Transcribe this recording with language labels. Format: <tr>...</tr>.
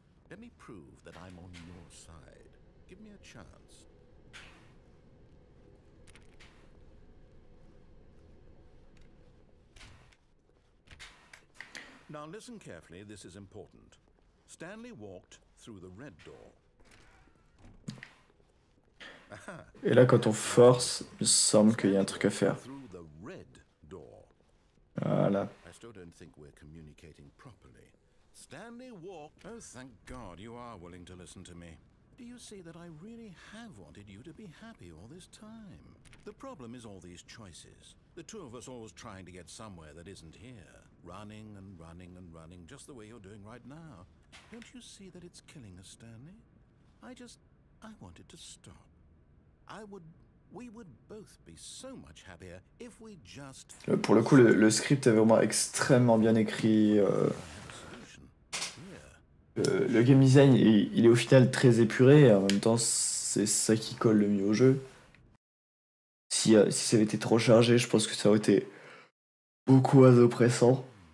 <en>Let me prove that I'm on your side. Give me a chance. Now listen carefully, this is important. Stanley walked through the red door.</en> <fr>Et là, quand on force, il me semble qu'il y a un truc à faire. Voilà.</fr> <en>I still don't think we're communicating properly. Stanley walked. Oh, thank God you are willing to listen to me. Do you see that I really have wanted you to be happy all this time? The problem is all these choices. The two of us always trying to get somewhere that isn't here. Running and running and running, just the way you're doing right now. Don't you see that it's killing us, Stanley? I wanted to stop. We would both be so much happier if we just...</en> <fr>Pour le coup, le script est vraiment extrêmement bien écrit. Le game design, il est au final très épuré, et en même temps, c'est ça qui colle le mieux au jeu. Si ça avait été trop chargé, je pense que ça aurait été beaucoup moins oppressant.</fr>